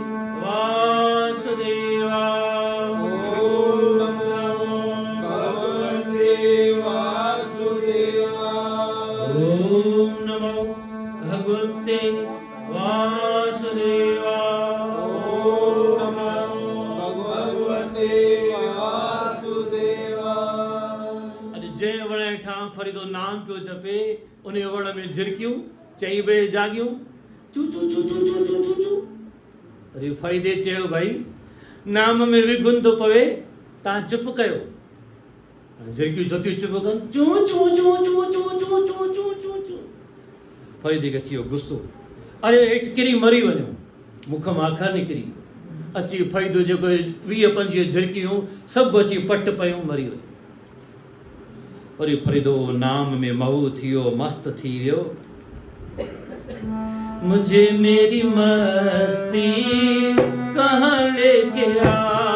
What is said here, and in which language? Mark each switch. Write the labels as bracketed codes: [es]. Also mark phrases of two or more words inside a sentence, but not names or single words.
[sa] वासुदेवाय, ओम नमो भगवते वासुदेवाय, ओम नमो भगवते वासुदेवाय, ओम नमो भगवते वासुदेवाय। [sd] अॼु जंहिं वण हेठां फरीदो नाम पियो जपे, उन वण में झिरकियूं 4 बजे जागियूं, चू चू चू चू चू चू चू चू। अरे फरीदे चयो भाई नाम में विघुन थो पवे, तव्हां चुप कयो। झिरकियूं सतियूं चुप कनि, चू चू चू चू चू चू चू चू चू चू। फरीदे खे अची वियो गुस्सो, अरे हेठि किरी मरी वञो, मुख मां अखर निकिरी, अची फरीदो जेको 20-25 झिरकियूं सभु अची पट पयूं, मरी वयूं। वरी फरीदो नाम में महू थियो, मस्त थी वियो। [hi] मुझे मेरी मस्ती कहाँ लेके आ